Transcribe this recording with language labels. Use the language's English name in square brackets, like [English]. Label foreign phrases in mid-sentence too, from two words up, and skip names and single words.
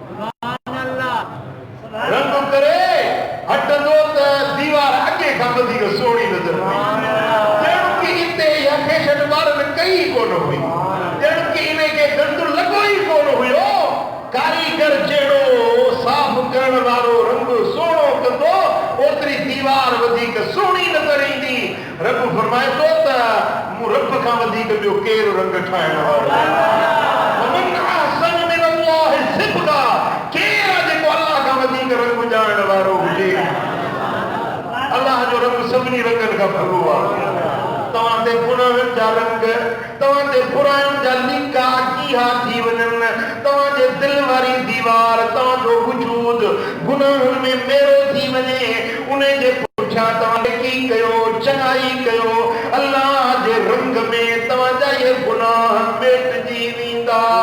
[Sindhi] रंग करे हटंदो त दीवार अॻे खां वधीक सुहिणी नज़र ॼण की हिते इहा फैशन ॿारनि कई कोन हुई ॼण की इनखे गंद लॻो ई कोन हुयो। कारीगर जहिड़ो साफ़ करण वारो रंग सुहिणो कंदो ओतिरी दीवार वधीक सुहिणी नज़र ईंदी। रब फरमाए थो त मूं रब खां वधीक ॿियो केरु रंग ठाहिण वारो [Arabic] ومن أحسن من الله صبغة [Sindhi] केरु आहे जेको अल्लाह खां वधीक रंग ॼाणण वारो हुजे। अल्लाह जो रंग सभिनी रंगनि खां भलो आहे। तव्हां ते गुनाहनि जा रंग तव्हां ते बुराइयुनि जा लीका कीहा थी वञनि तव्हांजे दिल वारी दीवार तव्हांजो वजूद गुनाहनि में मेरो थी वञे उन जे पुठियां तव्हां नेकी कयो चङाई कयो अल्लाह जे रंग में तव्हांजा इहे गुनाह मेटिजी वेंदा।